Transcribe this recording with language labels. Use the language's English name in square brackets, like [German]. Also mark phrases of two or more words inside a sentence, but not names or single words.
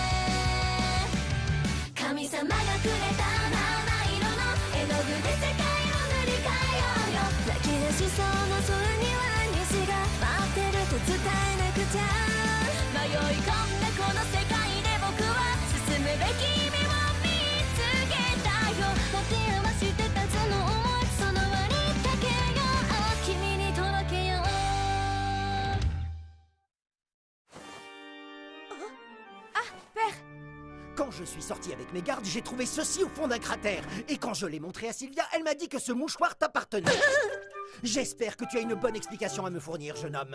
[Japanese] 神様がくれた七色の絵の具で世界を塗り替えようよ泣き出しそうな空には虹が待ってると伝えなくちゃ迷い込んだこの世界で僕は進むべき夢を見つけたよ持て余してたその想いその輪にかけよう君に届けよう [French] Père, Quand je suis sorti avec mes gardes, j'ai trouvé ceci au fond d'un cratère. Et quand je l'ai montré à Sylvia, elle m'a dit que ce mouchoir t'appartenait. J'espère que tu as une bonne explication à me fournir, jeune homme.